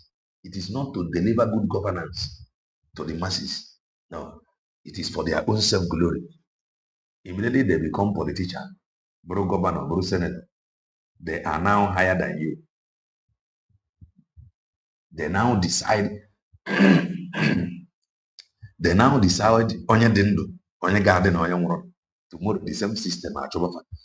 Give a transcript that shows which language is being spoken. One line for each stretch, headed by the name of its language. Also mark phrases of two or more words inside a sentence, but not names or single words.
English: It is not to deliver good governance to the masses. No, it is for their own self-glory. Immediately they become politicians, bro governor, bro senator, they are now higher than you. They now decide
Igbo: onye dị ndụ, onye ga-adị na onye nwụrụ.
English: Tomorrow the same system achọba.